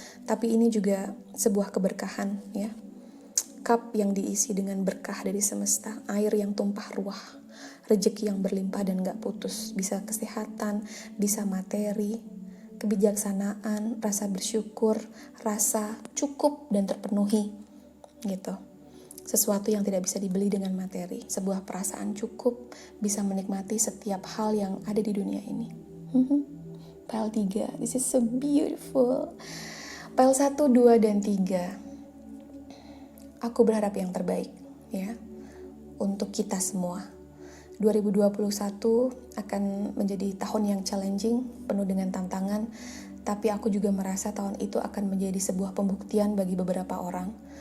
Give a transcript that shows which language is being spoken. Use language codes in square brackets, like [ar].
[id] Tapi ini juga sebuah keberkahan, ya. Cup yang diisi dengan berkah dari semesta, air yang tumpah ruah, rezeki yang berlimpah dan gak putus, bisa kesehatan, bisa materi, kebijaksanaan, rasa bersyukur, rasa cukup dan terpenuhi, gitu. sesuatu yang tidak bisa dibeli dengan materi. Sebuah perasaan cukup bisa menikmati setiap hal yang ada di dunia ini. [en] Pile 3, this is so beautiful. [id] Pile 1, 2, dan 3. Aku berharap yang terbaik, ya, untuk kita semua. 2021 akan menjadi tahun yang challenging, penuh dengan tantangan, tapi aku juga merasa tahun itu akan menjadi sebuah pembuktian bagi beberapa orang.